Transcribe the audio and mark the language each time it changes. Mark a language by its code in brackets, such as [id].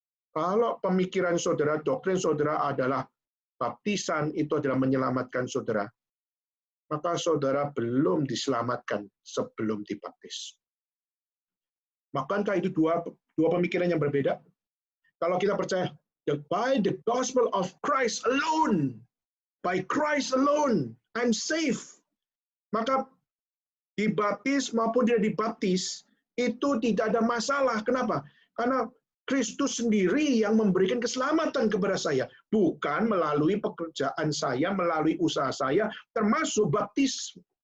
[id] Kalau pemikiran saudara, doktrin saudara adalah baptisan itu adalah menyelamatkan saudara, maka saudara belum diselamatkan sebelum dibaptis. Makankah itu dua pemikiran yang berbeda? Kalau kita percaya [en] by the gospel of Christ alone, by Christ alone, I'm safe. [id] Maka dibaptis maupun tidak dibaptis, itu tidak ada masalah. Kenapa? Karena Kristus sendiri yang memberikan keselamatan kepada saya, bukan melalui pekerjaan saya, melalui usaha saya, termasuk baptis.